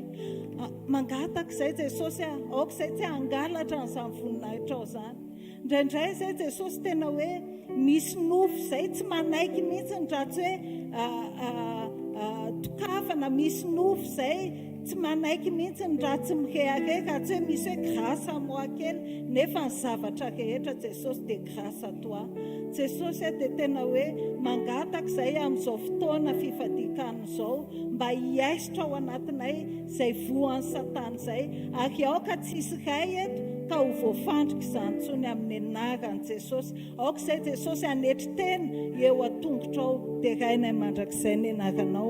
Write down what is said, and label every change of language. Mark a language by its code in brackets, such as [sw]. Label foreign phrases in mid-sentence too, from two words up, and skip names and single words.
[mg] Mangataka izay Jesosy, aoka izay tsy hangalatra n'izany voninahitra ao izany. Indraindray izay Jesosy tena hoe misy nofo izay tsy manaiky mihitsy raha tsy hoe tokafana, misy nofo izay tsy manaiky mihitsy raha tsy mirehareka, raha tsy hoe misy hoe [fr] grâce à moi [mg] kely, nefa ny zavatra rehetra Jesosy dia [fr] grâce à toi. [mg] Jesosy dia tena hoe mangataka izay amin'izao fotoana fifadikana izao mba hiaisitra ao anatinay izay voan'ny Satana izay, ary aoka tsisy iray eto ka ho voafandrika izany intsony amin'ny anaran'i Jesosy. Aoka izay Jesosy hanetri-tena eo an-tongotrao dia rainay mandrakizay ny anaranao.